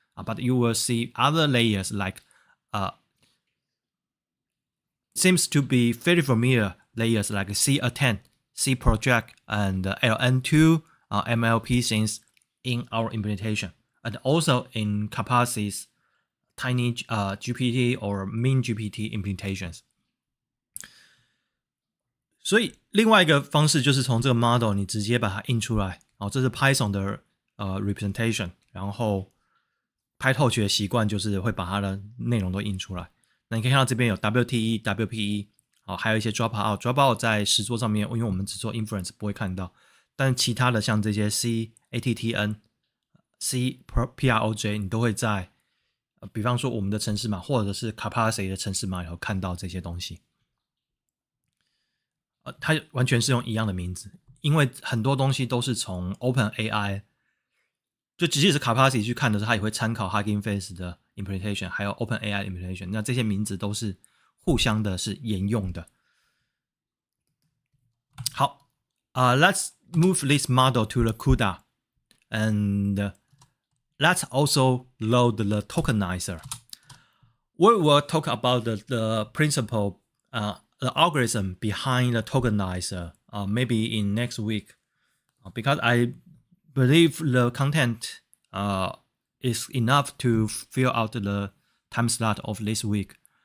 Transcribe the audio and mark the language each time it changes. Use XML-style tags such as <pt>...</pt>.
<en>But you will see other layers like seems to be very familiar layers like C-attend, C-project, and LN2 MLP things in our implementation, and also in Capacity's tiny GPT or min GPT implementations.</en> <zh>所以另外一个方式就是从这个 model 你直接把它印出来，这是 Python 的representation， 然后 PyTorch 的习惯就是会把它的内容都印出来。那你可以看到这边有 WTE、WPE， 还有一些 dropout 在实作上面，因为我们只做 inference 不会看到，但其他的像这些 C、ATTN、C、PROJ 你都会在比方说我们的程式码或者是 Capacity 的程式码里头看到这些东西。它完全是用一样的名字，因为很多东西都是从 OpenAI， 就即使是 Capacity 去看的时候，它也会参考 Hugging Face 的 implementation， 还有 OpenAI 的 implementation， 那这些名字都是互相的是沿用的。</zh> <en>好，let's move this model to the CUDA, and let's also load the tokenizer. We will talk about the principle, the algorithm behind the tokenizer, maybe in next week, because I believe the content is enough to fill out the time slot of this week.</en>